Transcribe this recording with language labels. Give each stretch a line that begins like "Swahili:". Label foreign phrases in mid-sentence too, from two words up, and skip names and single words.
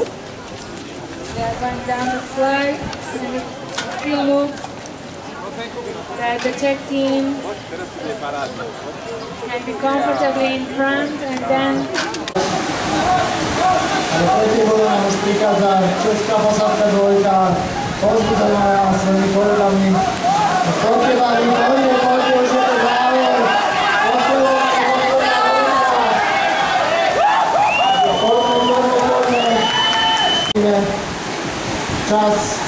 English: They are going down the slide, and the field loop. The check team can be comfortably in front, and then
Slovak: tretí bod nám už prichádza Česká posádka dvojka, pozbudzená svojimi kolegami. Poďte vám, poďte, už je to záver. Čas.